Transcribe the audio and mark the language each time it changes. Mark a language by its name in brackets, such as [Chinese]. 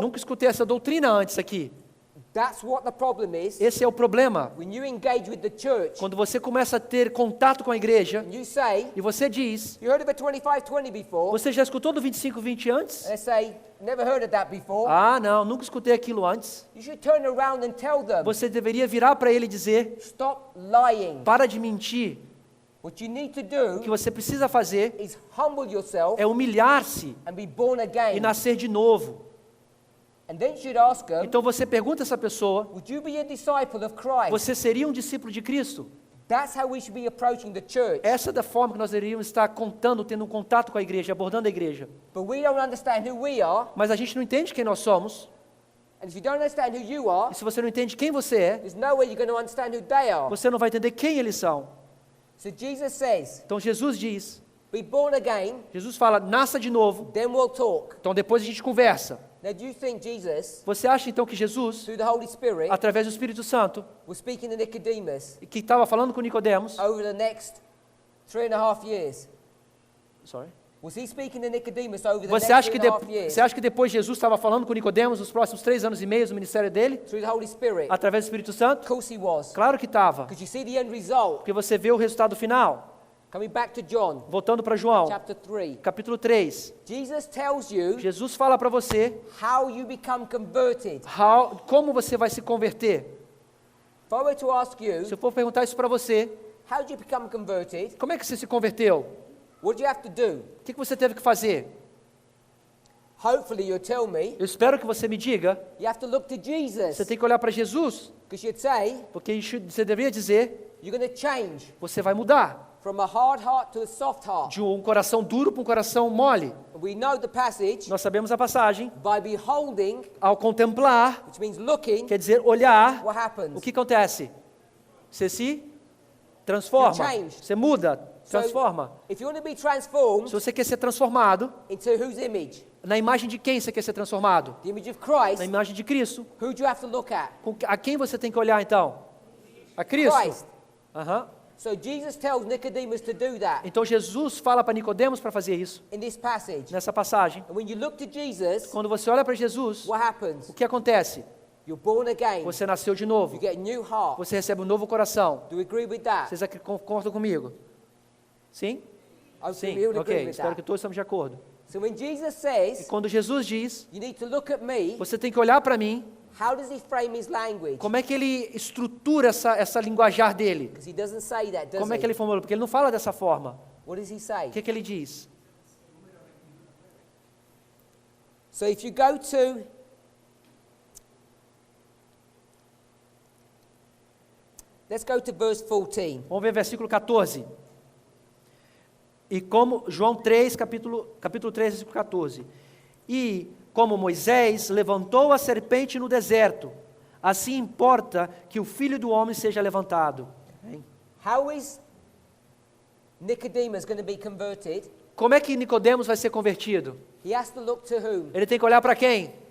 [Portuguese] Nunca escutei essa doutrina antes aqui. [English] That's what the problem is. [Portuguese] Esse é o problema. [English] When you engage with the church, [Portuguese] Quando você começa a ter contato com a igreja [English] and you say, [Portuguese] e você diz, [English] you heard of a 25-20 before? [Portuguese] você já escutou do 25-20 antes? [English] They say, never heard of that before. [Portuguese] Ah, não, nunca escutei aquilo antes. [English] You should turn around and tell them, [Portuguese] Você deveria virar para ele e dizer, [English] stop lying. [Portuguese] para de mentir. [English] What you need to [Portuguese] O que [English] do [Portuguese] você precisa fazer [English] is humble yourself [Portuguese] é humilhar-se [English] and be born [Portuguese] e [English] again. [Portuguese] nascer de novo. [English] And then you should ask them, [Portuguese] Então você pergunta a essa pessoa, [English] would you be a disciple of Christ? [Portuguese] você seria um discípulo de Cristo? [English] That's how we should be approaching the church. [Portuguese] Essa é da forma que nós deveríamos estar contando, tendo um contato com a igreja, abordando a igreja. [English] But we don't understand who we are. [Portuguese] Mas a gente não entende quem nós somos. [English] And if you don't understand who you are, [Portuguese] E se você não entende quem você é, [English] there's no way you're going to understand who they are. [Portuguese] você não vai entender quem eles são. [English] So Jesus says, [Portuguese] Então Jesus diz, [English] be born again, [Portuguese] Jesus fala, nasça de novo. [English] then we'll talk. [Portuguese] Então depois a gente conversa. [English] Now, do you think Jesus, [Portuguese] Você acha então que Jesus, [English] through the Holy Spirit, [Portuguese] através do Espírito Santo, [English] was speaking to Nicodemus [Portuguese] que estava falando com Nicodemos, [English] over the next 3.5 years? sorry. Was he speaking to Nicodemus over the [Portuguese] Você [English] next [Portuguese] acha, [English] 3.5 years? [Portuguese] você acha que depois Jesus estava falando com Nicodemos nos próximos 3 anos e meio do ministério dele, [English] Through the Holy Spirit? [Portuguese] através do Espírito Santo? [English] Of course he was. [Portuguese] Claro que estava, [English] Because you see the end result. [Portuguese] porque você vê o resultado final. [English] Coming back to John, [Portuguese] Voltando para João, [English] chapter 3. [Portuguese] capítulo 3. [English] Jesus tells you [Portuguese] Jesus fala para você [English] how you become converted. [Portuguese] como você vai se converter. [English] If I were to ask you, [Portuguese] Se eu for perguntar isso para você, [English] how did you become converted? [Portuguese] como é que você se converteu? [English] What do you have to do? [Portuguese] O que você teve que fazer? [English] Hopefully you'll tell me. [Portuguese] Eu espero que você me diga. [English] You have to look to Jesus. [Portuguese] Você tem que olhar para Jesus, [English] Because you'd say, [Portuguese] porque você deveria dizer, [English] you're going to change [Portuguese] você vai mudar [English] from a hard heart to a soft heart. [Portuguese] de um coração duro para um coração mole. [English] We know the passage [Portuguese] Nós sabemos a passagem. [English] by beholding, [Portuguese] Ao contemplar, [English] which means looking, [Portuguese] quer dizer olhar, [English] what happens? [Portuguese] o que acontece? Você se transforma, [English] You're changed. [Portuguese] você muda, transforma. [English] If you want to be transformed [Portuguese] Se você quer ser transformado, [English] into whose image? [Portuguese] na imagem de quem você quer ser transformado? [English] The image of [Portuguese] Na [English] Christ. [Portuguese] imagem de Cristo. [English] Who do you have to look at? [Portuguese] A quem você tem que olhar então? A Cristo. [English] Christ. Aham. So Jesus tells Nicodemus to do that [Portuguese] Então Jesus fala para Nicodemos para fazer isso, [English] in this passage. [Portuguese] nessa passagem. [English] And when you look to Jesus, [Portuguese] Quando você olha para Jesus, [English] what happens? [Portuguese] o que acontece? [English] You're born again. [Portuguese] Você nasceu de [English] You [Portuguese] novo. [English] get a new heart. [Portuguese] Você recebe um novo coração. [English] Do you agree with that? [Portuguese] Vocês concordam comigo? Sim? [English] I [Portuguese] Sim. [English] we would agree [Portuguese] Ok, [English] with [Portuguese] espero que [English] that. [Portuguese] todos estamos de acordo. [English] So when Jesus [Portuguese] E [English] says, [Portuguese] quando Jesus diz, [English] you need to look at me, [Portuguese] você tem que olhar para mim, [English] how does he frame his language? [Portuguese] como é que ele estrutura essa linguajar dele? [English] Because he doesn't say that, does [Portuguese] Como é que [English] he? [Portuguese] ele formula? Porque ele não fala dessa forma. [English] What does he say? [Portuguese] O que ele diz? [English] So if you go to let's go to verse 14. [Portuguese] Vamos ver versículo 14. E como João 3, capítulo 3, versículo 14. E como Moisés levantou a serpente no deserto, assim importa que o Filho do Homem seja levantado. Amém? [English] How is Nicodemus going to be converted? [Portuguese] Como é que Nicodemos vai ser convertido? [English] He has to look to whom? [Portuguese] Ele tem que olhar para quem?